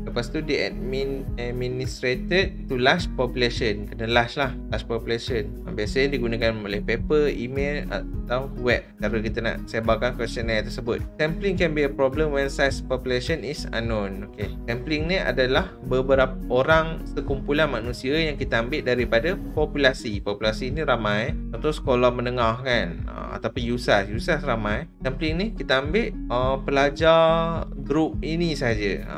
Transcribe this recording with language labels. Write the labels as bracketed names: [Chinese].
[Malay] Lepas tu dia [English] administrated to large population. [Malay] Kena [English] large population. [Malay] Biasanya digunakan oleh paper, email atau web. Cara kita nak sebarkan questionnaire tersebut. [English] Sampling can be a problem when size population is unknown. [Malay] Okay, sampling ni adalah beberapa orang, sekumpulan manusia yang kita ambil daripada populasi. Populasi ni ramai, contoh sekolah menengah kan, ataupun USAS ramai. Sampling ni kita ambil pelajar group ini saja.